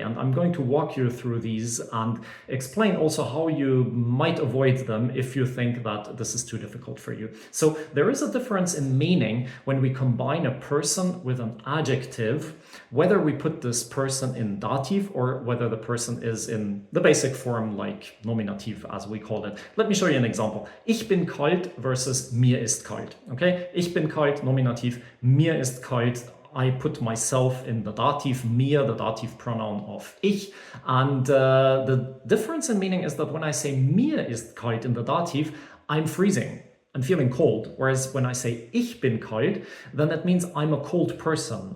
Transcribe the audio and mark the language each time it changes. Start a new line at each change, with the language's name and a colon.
English: And I'm going to walk you through these and explain also how you might avoid them if you think that this is too difficult for you. So there is a difference in meaning when we combine a person with an adjective, whether we put this person in dative or whether the person is in the basic form like nominative, as we call it. Let me show you an example.
German: Ich bin kalt versus mir ist kalt. Okay, ich bin kalt, nominative, mir ist kalt.
English: I put myself in the dative, mir, the dative pronoun of ich. And the difference in meaning is that when I say mir ist kalt in the dative, I'm freezing. I'm feeling cold. Whereas when I say ich bin kalt, then that means I'm a cold person.